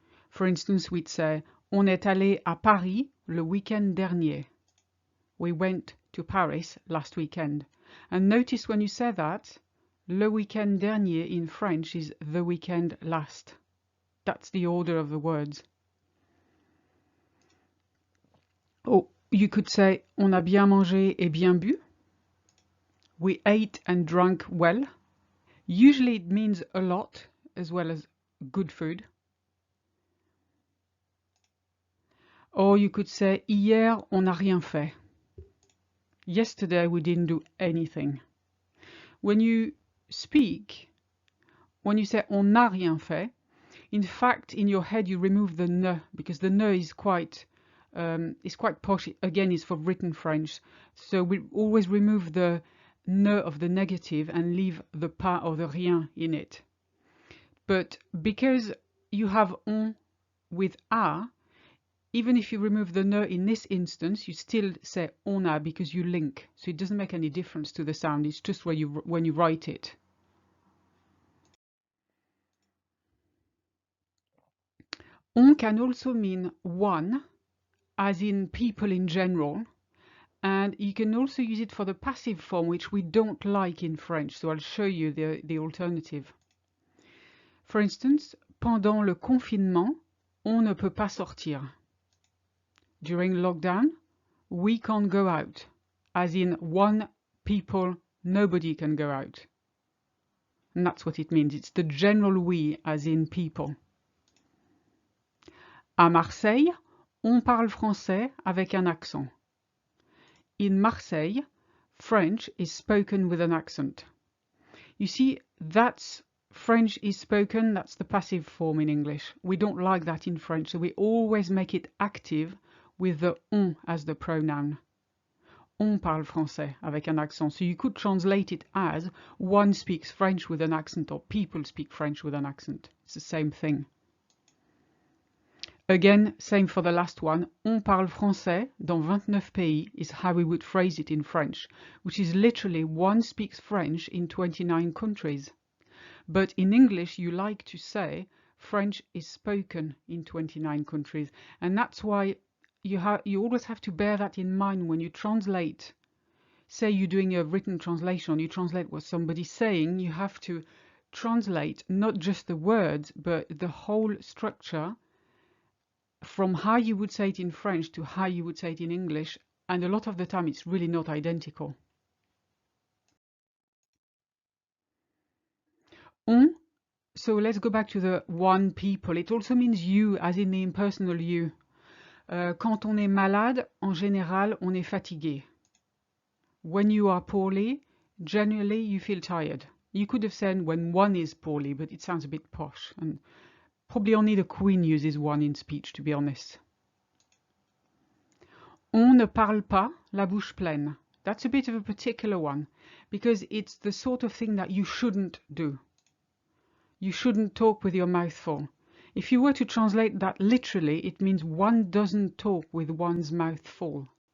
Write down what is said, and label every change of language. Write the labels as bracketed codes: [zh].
[en] For instance, we'd say [fr] on est allé à Paris le week-end dernier. [en] We went to Paris last weekend. And notice when you say that, [fr] le week-end dernier [en] in French is the weekend last. That's the order of the words. Or you could say [fr] on a bien mangé et bien bu. [en] We ate and drank well. Usually it means a lot as well as good food. Or you could say [fr] hier on n'a rien fait. [en] Yesterday we didn't do anything. When you speak, when you say [fr] on n'a rien fait, [en] in fact in your head you remove the ne, because the ne is quite posh. Again, it's for written French. So we always remove the ne of the negative and leave the pas or the rien in it. But because you have on with a, even if you remove the ne in this instance, you still say on a because you link. So it doesn't make any difference to the sound. It's just when you write it. On can also mean one, as in people in general. And you can also use it for the passive form, which we don't like in French. So I'll show you the alternative. For instance, [fr] pendant le confinement, on ne peut pas sortir. [en] During lockdown, we can't go out. As in one, people, nobody can go out. And that's what it means. It's the general we, as in people. [fr] À Marseille, on parle français avec un accent. [en] In Marseille, French is spoken with an accent. You see, that's French is spoken, that's the passive form in English. We don't like that in French, so we always make it active with the on as the pronoun. [fr] On parle français avec un accent. [en] So you could translate it as one speaks French with an accent, or people speak French with an accent. It's the same thing. Again, same for the last one. [fr] On parle français dans 29 pays [en] is how we would phrase it in French, which is literally one speaks French in 29 countries. But in English, you like to say French is spoken in 29 countries. And that's why you always have to bear that in mind when you translate. Say you're doing a written translation, you translate what somebody's saying, you have to translate not just the words, but the whole structure from how you would say it in French to how you would say it in English, and a lot of the time it's really not identical. On, so let's go back to the one people. It also means you, as in the impersonal you. [fr] Quand on est malade, en général, on est fatigué. [en] When you are poorly, generally you feel tired. You could have said when one is poorly, but it sounds a bit posh, and probably only the Queen uses one in speech, to be honest. [fr] On ne parle pas la bouche pleine. [en] That's a bit of a particular one, because it's the sort of thing that you shouldn't do. You shouldn't talk with your mouth full. If you were to translate that literally, it means one doesn't talk with one's mouth full.